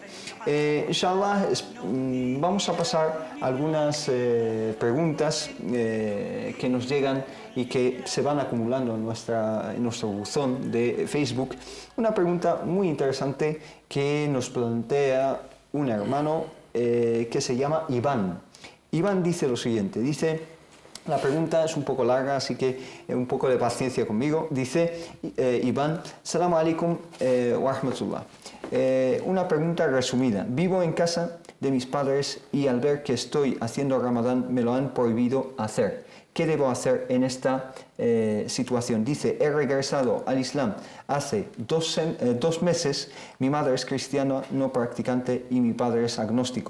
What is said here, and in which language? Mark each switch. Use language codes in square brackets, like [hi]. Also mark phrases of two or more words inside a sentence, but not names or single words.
[es] Inshallah, vamos a pasar algunas preguntas que nos llegan y que se van acumulando en nuestro buzón de Facebook. Una pregunta muy interesante que nos plantea un hermano que se llama Iván. Iván dice lo siguiente, la pregunta es un poco larga, así que un poco de paciencia conmigo. Dice Iván: [ar] Salam alaikum wa rahmatullah. [es] Una pregunta resumida. Vivo en casa de mis padres y al ver que estoy haciendo Ramadán me lo han prohibido hacer. ¿Qué debo hacer en esta situación? Dice: he regresado al Islam hace 2 meses. Mi madre es cristiana no practicante y mi padre es agnóstico.